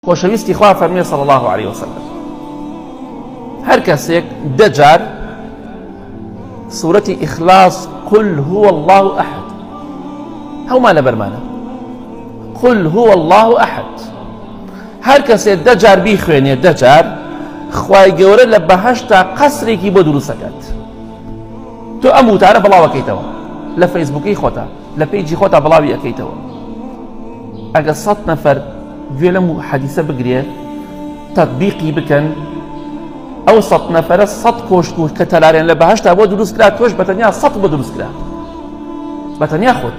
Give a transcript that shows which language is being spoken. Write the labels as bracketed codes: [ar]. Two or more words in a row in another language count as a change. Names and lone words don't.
[ckb] خۆشەویستی خوا فەرمێ [ar] صلی الله عليه وسلم [ckb] هەر کەسێک دەجار سورەتی ئیخلاص [ar] قل هو الله أحد [ckb] هەومان لەبەرمانە [ar] قل هو الله أحد [ckb] هەر کەسێک دەجار بیخوێنێ دەجار خوای گەورە لە بەهەشتا قەسرێکی بۆ دروست دەکات. تۆ ئەم وتارە بڵاوەکەیتەوە لە فەیسبووکی خۆتە لە پەیجی خۆتە بڵاوی ئەەکەیتەوە. ئەگە 100 نەفەر گوێ لەم حەدیسە بگرێ تەطبیقی بکەن ئەو 100 نەفەرە 100 کۆشت کە تەلارێن لە بەهەشتا بۆ دروست کرا تۆش بەتەنیا 100 بۆ دروست کرا بەتەنیا خۆت.